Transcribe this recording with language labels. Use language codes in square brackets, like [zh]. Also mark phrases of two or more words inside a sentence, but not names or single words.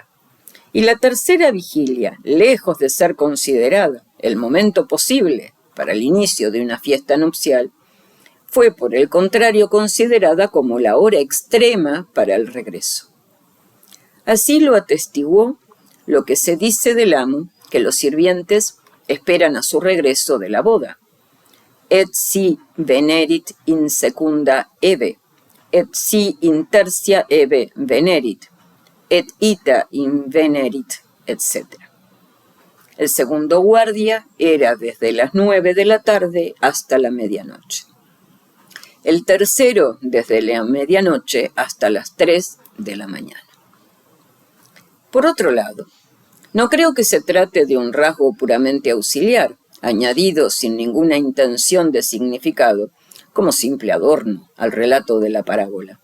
[es] Y la tercera vigilia, lejos de ser considerada el momento posible para el inicio de una fiesta nupcial, fue por el contrario considerada como la hora extrema para el regreso. Así lo atestiguó lo que se dice del amo, que los sirvientes esperan a su regreso de la boda. [la] Et si venerit in secunda ebe, et si in tertia ebe venerit, et ita invenerit, etc. [es] El segundo guardia era desde las 9 de la tarde hasta la medianoche. El tercero desde la medianoche hasta las 3 de la mañana. Por otro lado, no creo que se trate de un rasgo puramente auxiliar, añadido sin ninguna intención de significado, como simple adorno al relato de la parábola.